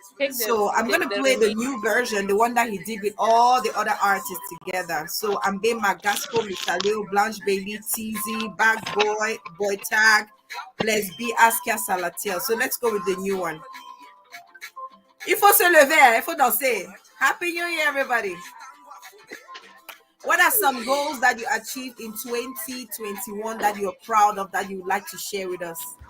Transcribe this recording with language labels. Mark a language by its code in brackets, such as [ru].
[en] So I'm gonna play the new version, the one that he did with all the other artists together. So Ambe Magasco, Mitaleo, Blanche Baby, TZ, Bad Boy, Boy Tag, Bless B, Askia Salatiel. So let's go with the new one. [fr] Il faut se lever, il faut danser. [en] Happy New Year, everybody. What are some goals that you achieved in 2021 that you're proud of that you would like to share with us?